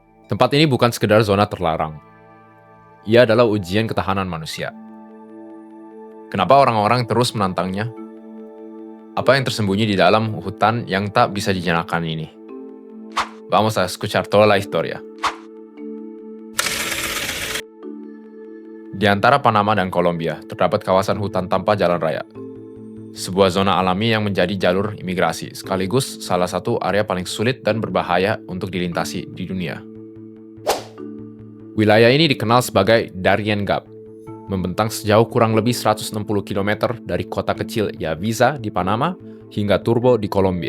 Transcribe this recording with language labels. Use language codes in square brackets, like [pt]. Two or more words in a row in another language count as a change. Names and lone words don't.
[id] Tempat ini bukan sekedar zona terlarang. Ia adalah ujian ketahanan manusia. Kenapa orang-orang terus menantangnya? Apa yang tersembunyi di dalam hutan yang tak bisa dijinakan ini? [es] Vamos a escuchar toda la historia. [id] Di antara Panama dan Kolombia, terdapat kawasan hutan tanpa jalan raya. Sebuah zona alami yang menjadi jalur imigrasi, sekaligus salah satu area paling sulit dan berbahaya untuk dilintasi di dunia. Wilayah ini dikenal sebagai Darien Gap, membentang sejauh kurang lebih 160 km dari kota kecil Yaviza di Panama hingga Turbo di Kolombia.